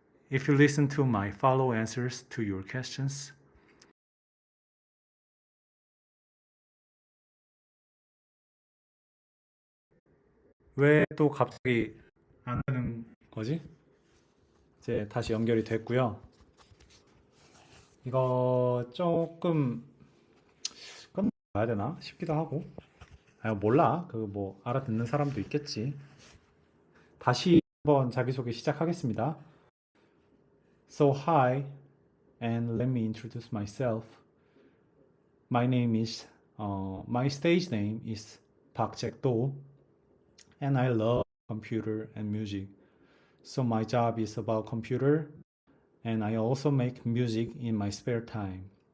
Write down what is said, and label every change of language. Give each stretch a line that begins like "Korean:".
English: If you listen to my follow answers to your questions,
Korean: 왜 또 갑자기 안 되는 거지? 이제 다시 연결이 됐고요. 이거 조금 끝나야 되나 싶기도 하고. 몰라. 뭐 알아듣는 사람도 있겠지. 다시 한번 자기소개 시작하겠습니다.
English: So hi, and let me introduce myself. My name is my stage name is Park Jaek-do, and I love computer and music. So my job is about computer, and I also make music in my spare time.